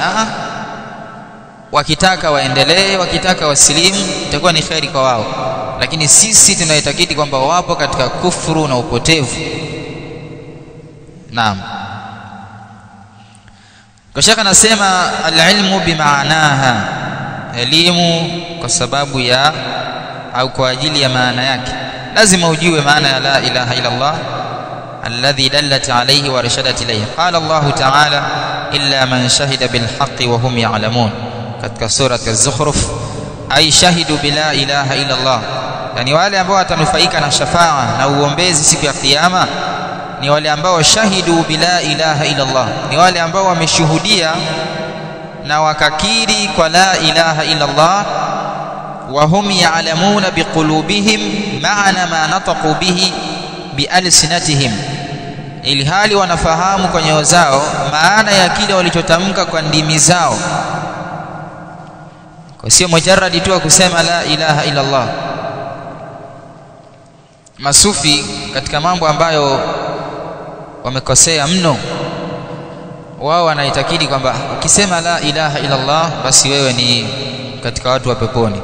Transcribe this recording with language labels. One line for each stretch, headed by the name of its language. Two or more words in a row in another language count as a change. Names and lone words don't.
Swahili: Wakitaka waendelee, wakitaka wasilimu, itakuwa ni khairi kwa wao, lakini sisi tunaitakidi kwamba wapo katika kufuru na upotevu. Naam. Kwa shaka nasema
Arabic: العلم بمعناها,
Swahili: elimu kwa sababu ya au kwa ajili ya maana yake. Lazima ujue maana ya
Arabic: لا إله إلا الله الذي دلت عليه وأرشدت إليه. قال الله تعالى إلا من شهد بالحق وهم يعلمون,
Swahili: katika sura az-Zukhruf,
Arabic: أي شهد بلا إله إلا الله,
Swahili: yani wale ambao watanufaika na shafaa na uombezi siku ya kiyama ni wale ambao
Arabic: شهد بلا إله إلا الله,
Swahili: ni wale ambao wameshuhudia na wakakiri kwa
Arabic: لا إله إلا الله, وهم يعلمون بقلوبهم معنى ما نطقوا به بألسنتهم,
Swahili: ili hali wanafahamu kwa nyoyo zao maana ya kile walichotamka kwa ndimi zao. Kwa sio mujarradi tu kusema
Arabic: لا إله إلا الله.
Swahili: Masufi katika mambo ambayo wamekosea mno, wao wanaitakidi kwamba ukisema
Arabic: لا إله إلا الله
Swahili: basi wewe ni katika watu wa peponi.